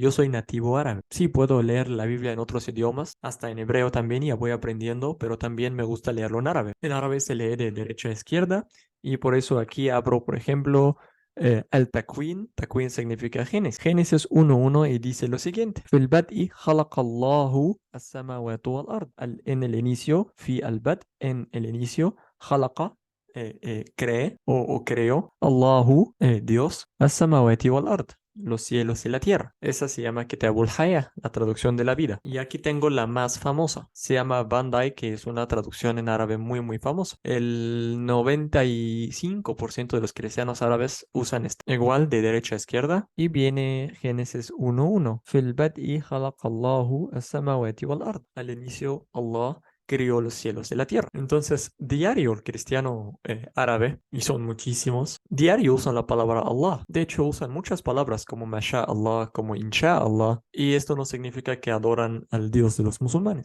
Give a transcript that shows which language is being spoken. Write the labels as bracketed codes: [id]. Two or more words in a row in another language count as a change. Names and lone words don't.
[es] Yo soy nativo árabe. Sí, puedo leer la Biblia en otros idiomas, hasta en hebreo también, ya voy aprendiendo, pero también me gusta leerlo en árabe. En árabe se lee de derecha a izquierda y por eso aquí abro, por ejemplo, el takwin. Takwin significa Génesis. Génesis 1:1 y dice lo siguiente. [ar] في البدء خلق الله السماوات والأرض. [es] En el inicio, [ar] في البدء, [es] en el inicio, خلق, cree o creó, [ar] Allahu, Dios, السماوات والأرض, [es] los cielos y la tierra. Esa se llama Kitabul Haya, la traducción de la vida. Y aquí tengo la más famosa. Se llama Bandai, que es una traducción en árabe muy famosa. El 95% de los cristianos árabes usan esta. Igual de derecha a izquierda. Y viene Génesis 1:1. [ar] في البدء خلق الله السماوات والأرض. [es] Al inicio, Allah crió los cielos y la tierra. Entonces, diario el cristiano árabe, y son muchísimos, diario usan la palabra Allah. De hecho, usan muchas palabras como [ar] ما شاء الله, [es] como [ar] إن شاء الله, [es] y esto no significa que adoran al Dios de los musulmanes.